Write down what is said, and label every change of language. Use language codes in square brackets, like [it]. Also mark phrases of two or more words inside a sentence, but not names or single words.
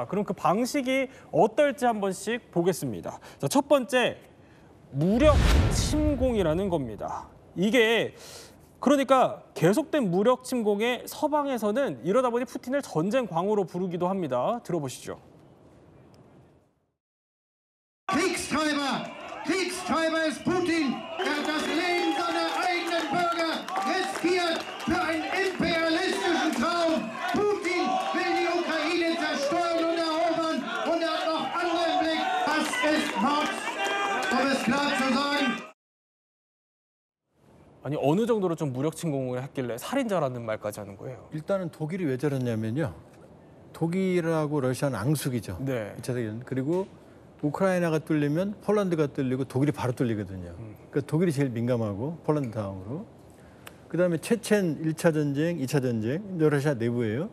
[ko] 그럼 그 방식이 어떨지 한 번씩 보겠습니다. 자, 첫 번째 무력 침공이라는 겁니다. 이게 그러니까 계속된 무력 침공에 서방에서는 이러다 보니 푸틴을 전쟁 광으로 부르기도 합니다. 들어보시죠. [de] Kriegstreiber ist Putin, der das Leben seiner eigenen Bürger riskiert für einen imperialistischen Traum. Putin will die Ukraine zerstören und erobern und er hat noch andere im Blick. Das ist Mord, um es klar zu sagen. [ko] 아니 어느 정도로 좀 무력 침공을 했길래 살인자라는 말까지 하는 거예요. 일단은 독일이 왜 저랬냐면요. 독일하고 러시아는 앙숙이죠. 네. 2차 대전. 그리고 우크라이나가 뚫리면 폴란드가 뚫리고 독일이 바로 뚫리거든요. 그러니까 독일이 제일 민감하고 폴란드 다음으로. 그다음에 체첸 1차 전쟁, 2차 전쟁, 러시아 내부예요.